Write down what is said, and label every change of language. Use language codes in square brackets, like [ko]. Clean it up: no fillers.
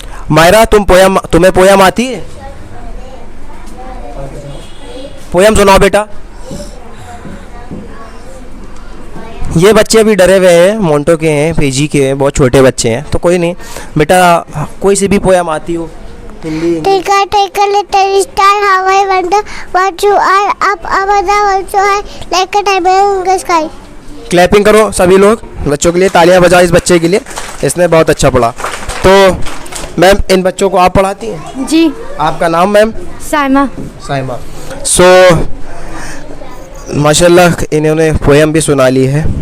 [hi] मायरा, तुम्हें पोएम आती है? पोएम सुनाओ बेटा। ये बच्चे अभी डरे हुए हैं, मोन्टो के हैं, पीजी के हैं, बहुत छोटे बच्चे हैं, तो कोई नहीं बेटा, कोई सी भी पोएम आती हो, Hindi. [en] Take a little star, how I wonder what you are, up above the world so high, like a diamond in the sky. [hi] Clapping करो सभी लोग बच्चों के लिए, तालियां बजाओ इस बच्चे के लिए, इसने बहुत अच्छा पढ़ा। तो मैम इन बच्चों को आप पढ़ाती हैं? जी। आपका नाम मैम? साइमा। साइमा। सो माशाल्लाह इन्होंने पोएम भी सुना ली है।